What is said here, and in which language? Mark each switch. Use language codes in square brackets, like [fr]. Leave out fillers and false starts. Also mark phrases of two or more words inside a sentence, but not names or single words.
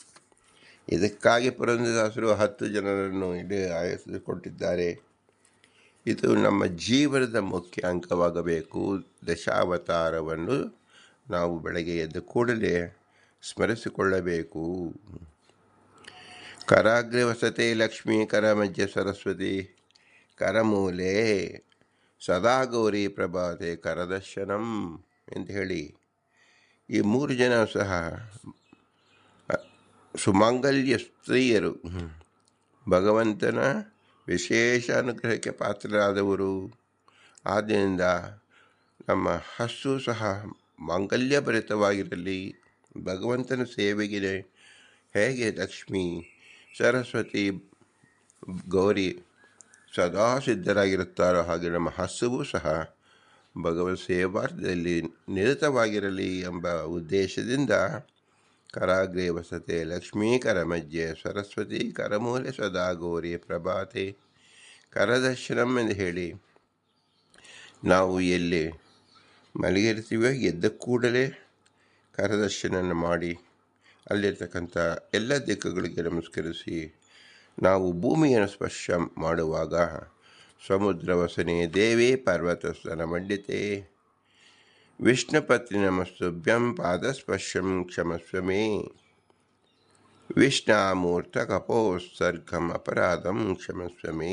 [kn] ಇದಕ್ಕಾಗಿ ಪುರಂದರದಾಸರು 10 ಜನರನ್ನು ಇಡೀ ಆಯಸ್ಸು ಕೊಟ್ಟಿದ್ದಾರೆ. ಇದು ನಮ್ಮ ಜೀವನದ ಮುಖ್ಯ ಅಂಗವಾಗಬೇಕು. ದಶಾವತಾರವನ್ನು ನಾವು ಬೆಳಗ್ಗೆ ಎದ್ದ ಕೂಡಲೇ ಸ್ಮರಿಸಿಕೊಳ್ಳಬೇಕು. [sa] ಕರಾಗ್ರೆ ವಸತೆ ಲಕ್ಷ್ಮೀ, ಕರ ಮಧ್ಯೆ ಸರಸ್ವತಿ, ಕರಮೂಲೆ ಸದಾ ಗೌರಿ ಪ್ರಭಾತೆ ಕರದರ್ಶನಂ [kn] ಎಂದು ಹೇಳಿ ಈ 3 ಜನ ಸಹ ಸುಮಂಗಲ್ಯ ಸ್ತ್ರೀಯರು, ಭಗವಂತನ ವಿಶೇಷ ಅನುಗ್ರಹಕ್ಕೆ ಪಾತ್ರರಾದವರು. ಆದ್ದರಿಂದ ನಮ್ಮ ಹಸ್ಸು ಸಹ ಮಾಂಗಲ್ಯಭರಿತವಾಗಿರಲಿ. ಭಗವಂತನ ಸೇವೆಗೆ ಹೇಗೆ ಲಕ್ಷ್ಮೀ, ಸರಸ್ವತಿ, ಗೌರಿ ಸದಾ ಸಿದ್ಧರಾಗಿರುತ್ತಾರೋ ಹಾಗೆ ನಮ್ಮ ಹಸುವು ಸಹ ಭಗವತ್ ಸೇವಾರ್ಥದಲ್ಲಿ ನಿರತವಾಗಿರಲಿ ಎಂಬ ಉದ್ದೇಶದಿಂದ [sa] ಕರಾಗ್ರೆ ವಸತೆ ಲಕ್ಷ್ಮೀ, ಕರ ಮಧ್ಯೆ ಸರಸ್ವತಿ, ಕರಮೂಲೆ ಸದಾ ಗೌರಿ ಪ್ರಭಾತೆ ಕರದರ್ಶನಂ [kn] ಎಂದು ಹೇಳಿ ನಾವು ಎಲ್ಲಿ ಮಲಗಿರ್ತೀವೋ ಎದ್ದ ಕೂಡಲೇ ಕರದರ್ಶನ ಮಾಡಿ ಅಲ್ಲಿರ್ತಕ್ಕಂಥ ಎಲ್ಲ ದಿಕ್ಕುಗಳಿಗೆ ನಮಸ್ಕರಿಸಿ ನಾವು ಭೂಮಿಯನ್ನು ಸ್ಪರ್ಶ ಮಾಡುವಾಗ [sa] ಸಮುದ್ರ ವಸನೆ ದೇವಿ ಪರ್ವತಸ್ಥನ ಮಂಡಿತೆ ವಿಷ್ಣುಪತ್ನಿ ನಮಸ್ತುಭ್ಯಂ ಪಾದಸ್ಪರ್ಶಂ ಕ್ಷಮಸ್ವ ಮೇ ವಿಷ್ಣಾಮೂರ್ತ ಕಪೋತ್ಸರ್ಗಂ ಅಪರಾಧಂ ಕ್ಷಮಸ್ವ ಮೇ.